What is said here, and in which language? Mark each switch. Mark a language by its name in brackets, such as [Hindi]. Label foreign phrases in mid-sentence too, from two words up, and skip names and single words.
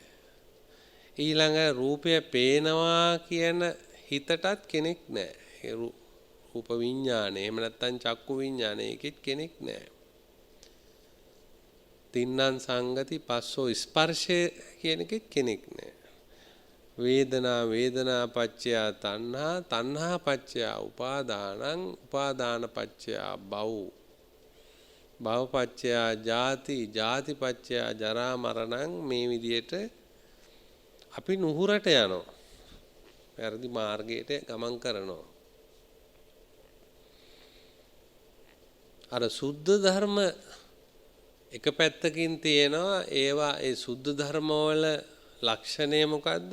[Sinhala] ඊළඟ රූපය පේනවා කියන හිතටත් කෙනෙක් නැහැ. ඒ රූප විඥානේ එහෙම නැත්නම් චක්කු විඥානේ එකෙත් කෙනෙක් නැහැ. [Pali] තින්නම් සංගති පස්සෝ [Sinhala] ස්පර්ශය කියන එකෙත් කෙනෙක් නැහැ. [Pali] වේදනා වේදනා පච්චය තණ්හා තණ්හා පච්චය උපාදානං උපාදාන පච්චය භව භව පච්චය ජාති ජාති පච්චය ජරා මරණං [Sinhala] මේ විදියට අපි නුහුරට යනවා. වැරදි මාර්ගයට ගමන් කරනවා. අර සුද්ධ ධර්ම එක පැත්තකින් තියෙනවා ඒවා ඒ සුද්ධ ධර්ම වල ලක්ෂණය මොකද්ද?